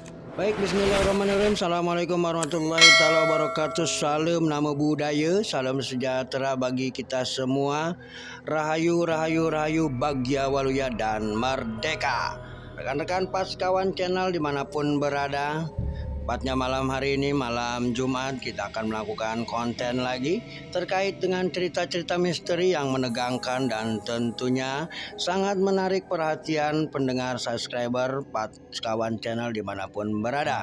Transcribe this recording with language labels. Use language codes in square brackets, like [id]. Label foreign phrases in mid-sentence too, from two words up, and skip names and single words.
[ar] Baik, بسم الله الرحمن الرحيم السلام عليكم ورحمة الله تعالى وبركاته. [id] Salam nama budaya, salam sejahtera bagi kita semua. [su] Rahayu, rahayu, rahayu, Bagya Waluya dan Merdeka. [id] Rekan-rekan pas kawan channel dimanapun berada, tepatnya malam hari ini, malam Jumat, kita akan melakukan konten lagi terkait dengan cerita-cerita misteri yang menegangkan dan tentunya sangat menarik perhatian pendengar subscriber pas kawan channel dimanapun berada.